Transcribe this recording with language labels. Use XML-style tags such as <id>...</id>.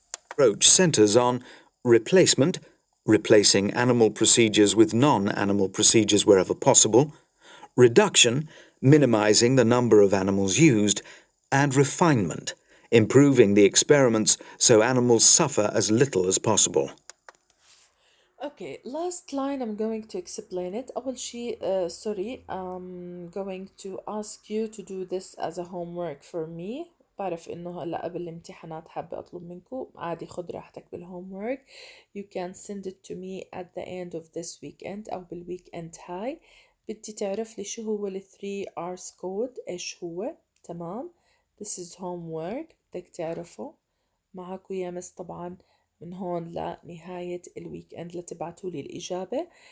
<en>approach centres on replacement, replacing animal procedures with non-animal procedures wherever possible, reduction, minimising the number of animals used, and refinement, improving the experiments so animals suffer as little as possible. Okay, last line I'm going to explain it.</en> <ar>أول شيء</ar> <en>sorry I'm going to ask you to do this as a homework for me.</en> <ar>بعرف إنه هلا قبل الامتحانات حابة أطلب منكم عادي خد راحتك بالhomework.</ar> <en>You can send it to me at the end of this weekend أو بالweekend هاي.</en> <ar>بدي تعرف لي شو هو ال 3 R's code إيش هو تمام.</ar> <en>This is homework</en> <ar>بدك تعرفه. معك ويا مس طبعا من هون لنهاية الويك اند لتبعتوا لي الإجابة.</ar>